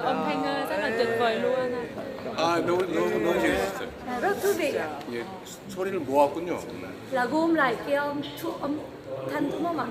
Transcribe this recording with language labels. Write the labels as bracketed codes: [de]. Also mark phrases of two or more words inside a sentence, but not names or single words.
[vi] Âm thanh rất là tuyệt vời luôn. [ko] 너무 재밌었어요. [vi] Rất thú vị ạ. [ko] 예, 소리를 모았군요. [vi] Là gom lại cái âm thanh đúng không ạ?